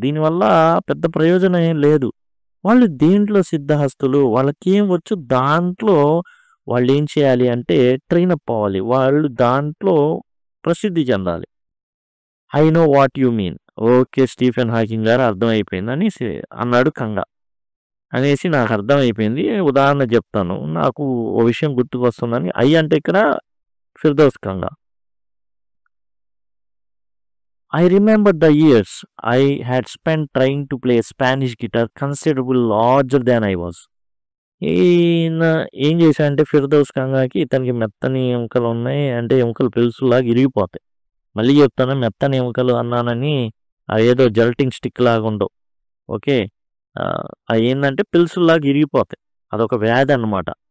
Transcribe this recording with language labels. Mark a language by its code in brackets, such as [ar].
[te] దీనివల్ల పెద్ద ప్రయోజనం ఏం లేదు. వాళ్ళు దేంట్లో సిద్ధహస్తులు, వాళ్ళకి ఏం వచ్చు దాంట్లో వాళ్ళు ఏం చేయాలి అంటే ట్రైన్ అప్ అవ్వాలి, వాళ్ళు దాంట్లో ప్రసిద్ధి చెందాలి. [en] I know what you mean. Okay Stephen Hawking [te] గారు అర్థమైపోయింది అనేసి అన్నాడు [en] కంగా. [te] అనేసి నాకు అర్థమైపోయింది, ఉదాహరణ చెప్తాను, నాకు ఓ విషయం గుర్తుకొస్తుందని. ఐ అంటే ఇక్కడ ఫిర్దౌస్ కంగా. [en] I remember the years I had spent trying to play a Spanish guitar considerably larger than I was. [te] ఈయన ఏం చేశాడంటే ఫిర్దౌస్ కంగాకి ఇతనికి మెత్తని ఎముకలు ఉన్నాయి, అంటే ఎముకలు పెలుసులాగా ఇరిగిపోతాయి. మళ్ళీ చెప్తాను, మెత్తని ఎముకలు అన్నానని అదేదో జల్టింగ్ స్టిక్ లాగా ఉండవు. ఓకే, అవి ఏంటంటే పెలుసులాగా ఇరిగిపోతాయి, అదొక వ్యాధి అన్నమాట.